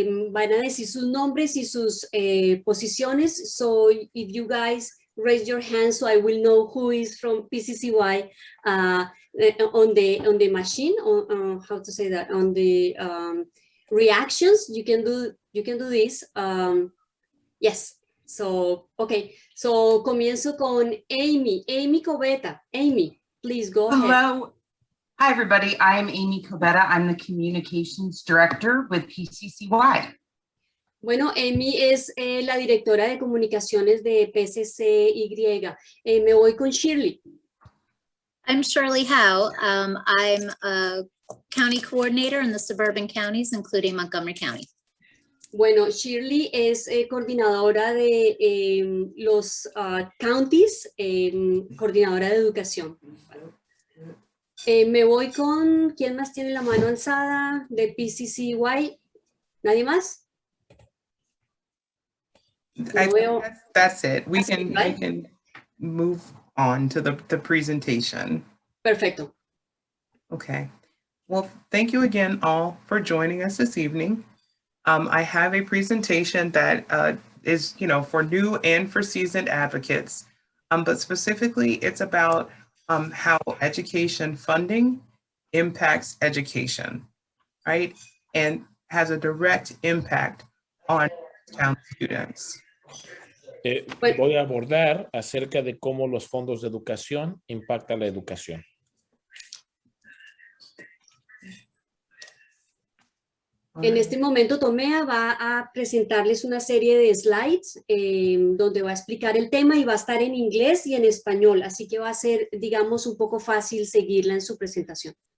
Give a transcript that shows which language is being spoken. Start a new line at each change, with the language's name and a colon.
Spanish: Van a decir sus nombres y sus posiciones.
English: So, if you guys raise your hand, so I will know who is from PCCY on the machine, how to say that, on the reactions. You can do this. Yes.
Spanish: So, okay, so comienzo con Amy Covetta.
English: Amy, please go ahead. Hello. Hi, everybody. I am Amy Covetta. I'm the Communications Director with PCCY.
Spanish: Bueno, Amy es la directora de comunicaciones de PCCY. Me voy con Shirley.
English: I'm Shirley Howe. I'm a county coordinator in the suburban counties, including Montgomery County.
Spanish: Bueno, Shirley es coordinadora de los counties, coordinadora de educación. Me voy con, ¿quién más tiene la mano alzada de PCCY? ¿Nadie más?
English: I think that's it. We can move on to the presentation.
Spanish: Perfecto.
English: Okay. Well, thank you again all for joining us this evening. I have a presentation that is, for new and for seasoned advocates, but specifically it's about how education funding impacts education, right? And has a direct impact on town students.
Spanish: Voy a abordar acerca de cómo los fondos de educación impactan la educación. En este momento, Tomea va a presentarles una serie de slides donde va a explicar el tema y va a estar en inglés y en español, así que va a ser, digamos, un poco fácil seguirla en su presentación.